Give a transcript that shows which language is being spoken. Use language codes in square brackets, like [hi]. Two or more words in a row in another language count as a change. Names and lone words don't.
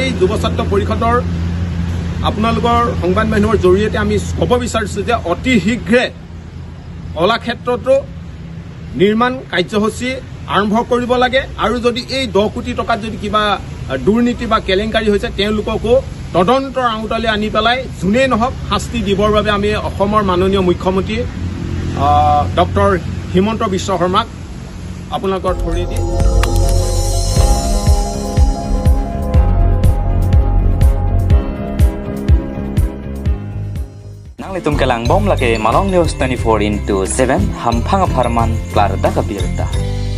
[as] যুৱছত্ৰ পৰিষদৰ আপোনালোকৰ সংবাদ মাধ্যমৰ জৰিয়তে আমি ক'ব বিচাৰিছো যে অতি শীঘ্ৰে কলাক্ষেত্ৰটো নিৰ্মাণ কাৰ্যসূচী আৰম্ভ কৰিব লাগে আৰু যদি এই 10 কোটি টকাত যদি কিবা দুৰ্নীতি বা কেলেংকাৰী হৈছে তেওঁলোককো তদন্তৰ আওতালৈ আনি পেলাই যোনেই নহওক শাস্তি দিবৰ বাবে আমি অসমৰ মাননীয় মুখ্যমন্ত্ৰী ডক্টৰ হিমন্ত বিশ্ব শৰ্মাক আপোনালোকৰ থ্ৰুৰেদি [mjw] Nang kelang bom lagi Malong News 24/7 hampang aparman klar da kabirta.